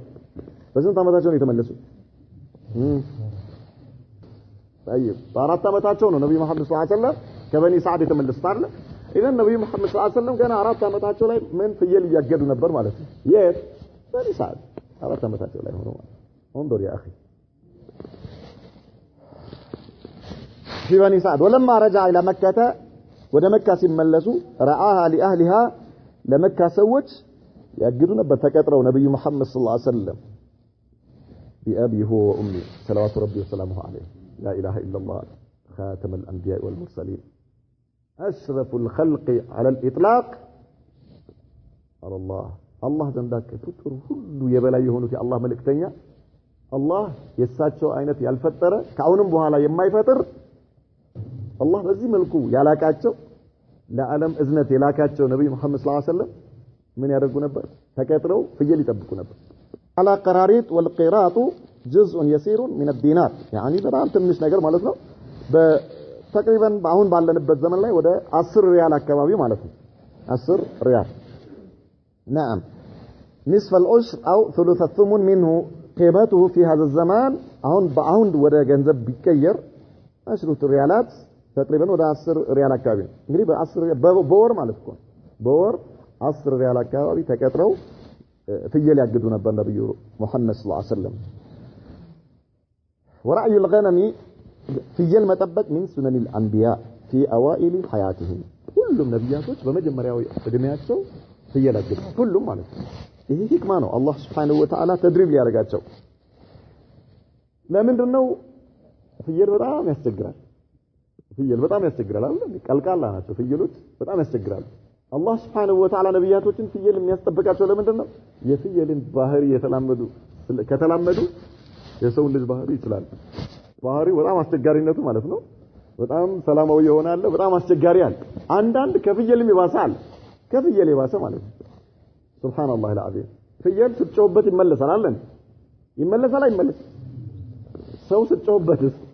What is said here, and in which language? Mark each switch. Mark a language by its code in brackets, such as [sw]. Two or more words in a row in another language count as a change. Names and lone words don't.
[am] በስንት አመታቸው ነው የተመለሱት? طيب በአራት አመታቸው ነው ነብዩ መሐመድ [ar] صلى الله عليه وسلم [am] ከበኒ ሰዓድ የተመለሱት አይደል? ኢዘን ነብዩ መሐመድ [ar] صلى الله عليه وسلم [am] ገና አራት አመታቸው ላይ ምን ፍየል ያገዱ ነበር ማለት ነው። የት በኒ ሰዓድ አራት አመታቸው ላይ ሆኖ [ar] انظر يا اخي في بني سعد ولما رجع الى مكه [am] ወደ መካ ሲመለሱ [ar] رعاها لاهلها [am] ለመካ ሰዎች ያግዱ ነበር ተቀጥረው ነብዩ መሐመድ [ar] صلى الله عليه وسلم بأبي هو وأمي صلوات ربي وسلامه عليه لا إله إلا الله خاتم الأنبياء والمرسلين أشرف الخلق على الإطلاق على الله [am] ዘንዳከ ፍጡር ሁሉ የበላይ የሆኑት የአላህ መልእክተኛ አላህ የሳቸው አይነት ያልፈጠረ ከአሁንም በኋላ የማይፈጥር አላህ በዚህ መልኩ ያላቃቸው ለዓለም እዝነት የላካቸው ነብዩ መሐመድ [ar] صلى الله عليه وسلم [am] ምን ያደርጉ ነበር? ተቀጥረው ፍየል ይጠብቁ ነበር። [ar] على قراريط والقيراط جزء يسير من الدينار يعني [am] በጣም ትንሽ ነገር ማለት ነው። በተቅሪበን አሁን ባለንበት ዘመን ላይ ወደ 10 ሪያል አካባቢ ማለት ነው። 10 ሪያል [ar] نعم نصف العشر أو ثلث الثمن منه قيمته في هذا الزمان [am] አሁን ወደ ገንዘብ ቢቀየር 10 ሪያላት ተቅሪበን ወደ 10 ሪያል አካባቢ እንግዲህ በወር ማለት ነው። በወር 10 ሪያል አካባቢ ተቀጥረው ፍየል ያግዱ ነበር ነብዩ መሐመድ [ar] صلى الله عليه وسلم። ورعي الغنم [am] ፍየል መጠበቅ [ar] من سنن الانبياء في اوائل حياتهم [am] ሁሉም ነብያቶች በመጀመሪያው እድሜያቸው ፍየል ያግዱ ሁሉም ማለት ነው። ይሄ ህክማ ነው። አላህ [ar] سبحانه وتعالى [am] ተድሪብ ሊያደርጋቸው። ለምንድን ነው ፍየል በጣም ያስቸግራል። ፍየል በጣም ያስቸግራል አይደል ቀልቃላ ናቸው ፍየሎች በጣም ያስቸግራሉ አላህ [ar] سبحانه وتعالى [am] ነብያቶችን ፍየል የሚያስጠብቃቸው ለምንድነው የፍየልን ባህሪ ከተላመዱ የሰው ልጅ ባህሪ ይችላል ባህሪ በጣም አስቸጋሪነቱ ማለት ነው በጣም ሰላማዊ ይሆናል በጣም አስቸጋሪ አለ አንዳንድ ከፍየልም ይባሳል ከፍየል ይባሰ ማለት ነው [ar] سبحان الله العظيم [am] ፍየል ስትጮህበት ይመለሳል አይደል ይመለሳል አይመለስ ሰው ስትጮህበትስ